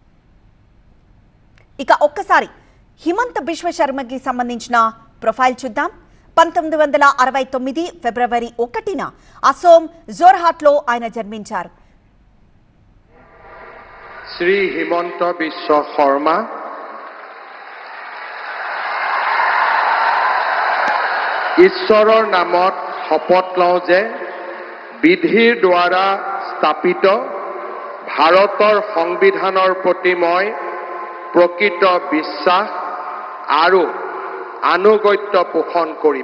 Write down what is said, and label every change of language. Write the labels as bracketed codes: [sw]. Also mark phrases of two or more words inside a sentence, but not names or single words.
[te] ఇక ఒక్కసారి హిమంత బిశ్వ శర్మకి సంబంధించిన ప్రొఫైల్ చూద్దాం. 1969 ఫిబ్రవరి 1న అసోం జోర్హాట్లో ఆయన జన్మించారు. [as] శ్రీ హిమంత బిశ్వ శర్మ ঈশ্বৰৰ নামত শপত লওঁ যে বিধিৰ দ্বাৰা স্থাপিত ভাৰতৰ সংবিধানৰ প্ৰতি মই প্ৰকৃত বিশ্বাস আৰু আনুগত্য পোষণ কৰিম।